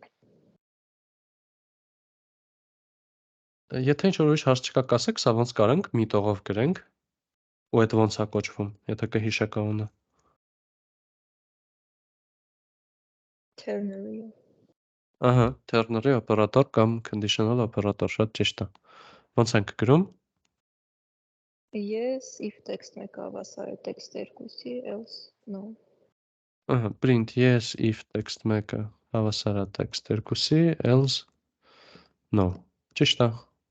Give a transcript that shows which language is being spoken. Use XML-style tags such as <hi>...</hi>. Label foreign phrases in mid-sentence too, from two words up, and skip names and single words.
<hy>Եթե ինչ-որ ուրիշ հարց չկա, կասեք, սա ոնց կարանք մի տողով գրենք, ու այդ ոնց է կոչվում, եթե կհիշեք անունը։ Ternary։ Ահա, ternary օպերատոր կամ conditional օպերատոր, շատ ճիշտ է։ Ոնց ենք գրում։</hy> <en>Yes, if text 1-ը</en> <hy>հավասար է</hy> <en>text 2-ի, else no։ Ահա, print yes if text 1-ը</en> <hy>հավասար է</hy> <en>text 2-ի, else no։</en> <hy>Ճիշտ է։</hy>